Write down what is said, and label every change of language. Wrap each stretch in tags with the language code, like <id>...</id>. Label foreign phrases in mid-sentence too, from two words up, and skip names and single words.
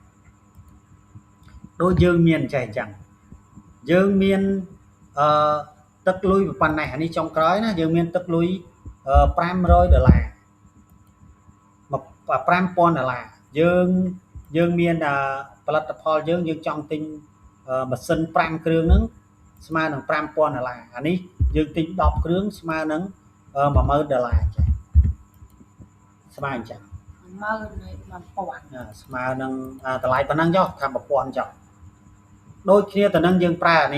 <km>ដូចយើងមានចេះអញ្ចឹងយើងមានទឹកលុយប៉ុណ្ណេះអានេះចុងក្រោយណាយើងមានទឹកលុយ$500 $5000យើងមានផលិតផលយើងចង់ទិញម៉ាស៊ីន5គ្រឿងហ្នឹងស្មើនឹង$5000អានេះយើងទិញ10គ្រឿងស្មើនឹង$10000ចេះស្មើអញ្ចឹង</km> <vi>này mà bọn</vi> <km>ស្មើនឹងតម្លៃប៉ុណ្ណឹងចុះថា1000ចុះដូចគ្នាទៅនឹងយើងប្រើនេះ</km>